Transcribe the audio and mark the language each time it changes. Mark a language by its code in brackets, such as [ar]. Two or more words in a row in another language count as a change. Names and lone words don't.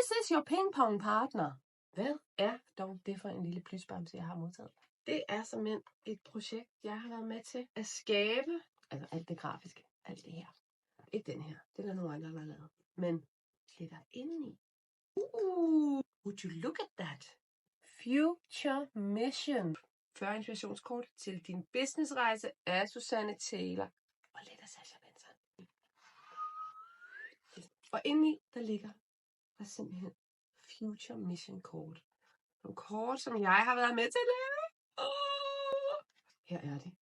[en] your ping-pong partner. [da] Hvad er dog det for en lille plysbamse, jeg har modtaget? Det er simpelthen et projekt, jeg har været med til at skabe. Altså alt det grafiske, alt det her. Ikke den her, det er der nogle andre, der har lavet. Men det der indeni. [en] Would you look at that? Future Mission. [da] 40 inspirationskort til din businessrejse af Susanne Taylor og lidt af Sascha Benson. Og indeni, der ligger der simpelthen Future Mission kort. Nogle kort, som jeg har været med til at lave. Her er det.